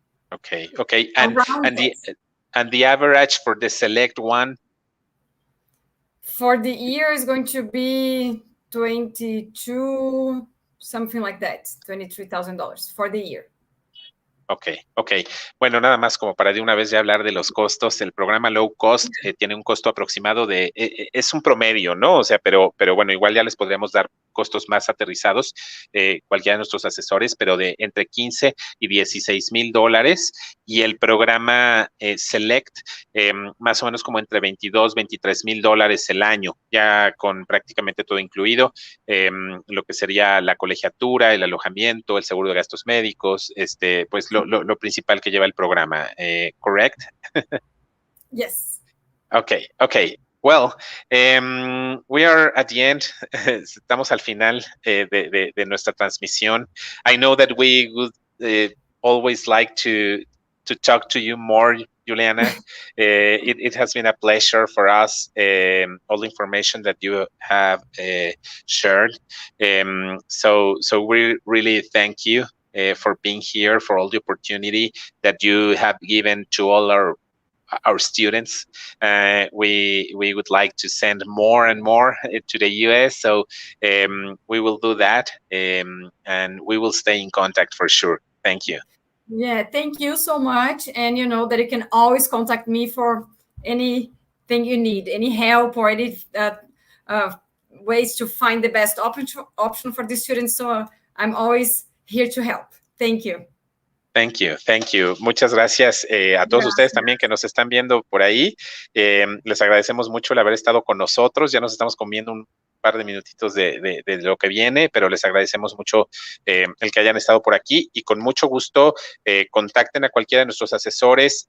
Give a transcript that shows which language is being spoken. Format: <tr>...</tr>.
<en>Okay. And the average for the select one? For the year is going to be 22, something like that, $23,000 for the year. Ok.</en> <es>Bueno, nada más como para de una vez ya hablar de los costos. El programa Low Cost tiene un costo aproximado de, es un promedio, ¿no? O sea, pero bueno, igual ya les podríamos dar costos más aterrizados, cualquiera de nuestros asesores, pero de entre 15 y 16 mil dólares. Y el programa Select, más o menos como entre 22, 23 mil dólares el año, ya con prácticamente todo incluido, lo que sería la colegiatura, el alojamiento, el seguro de gastos médicos, pues lo principal que lleva el programa,</es> <en>¿correct? Yes. Okay, okay. Well, we are at the end.</en> <es>Estamos al final de nuestra transmisión.</es> <en>I know that we would always like to talk to you more, Juliana. It has been a pleasure for us. All the information that you have shared. So we really thank you for being here, for all the opportunity that you have given to all our students. We would like to send more and more to the US, so we will do that, and we will stay in contact for sure. Thank you. Yeah, thank you so much. And you know that you can always contact me for anything you need, any help or any uh, ways to find the best option for the students. So I'm always here to help. Thank you. Thank you, thank you.</en> <es>Muchas gracias a todos ustedes Gracias. también que nos están viendo por ahí. Les agradecemos mucho el haber estado con nosotros. Ya nos estamos comiendo un par de minutitos de lo que viene, pero les agradecemos mucho el que hayan estado por aquí y con mucho gusto contacten a cualquiera de nuestros asesores.</es>